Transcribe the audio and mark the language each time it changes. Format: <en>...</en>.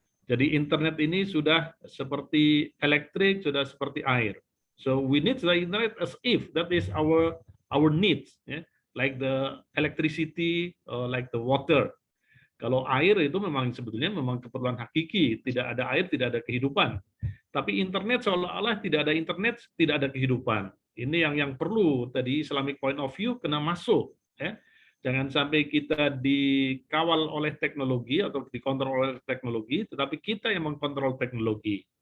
<id>Jadi internet ini sudah seperti elektrik, sudah seperti air.</id> <en>So we need the internet as if that is our needs, ya. Like the electricity, like the water.</en> <id>Kalau air itu memang sebetulnya memang keperluan hakiki. Tidak ada air, tidak ada kehidupan. Tapi internet seolah-olah tidak ada internet, tidak ada kehidupan. Ini yang perlu tadi</id> <en>Islamic point of view</en> <id>kena masuk. Ya. Jangan sampai kita dikawal oleh teknologi atau dikontrol oleh teknologi, tetapi kita yang mengkontrol teknologi.</id>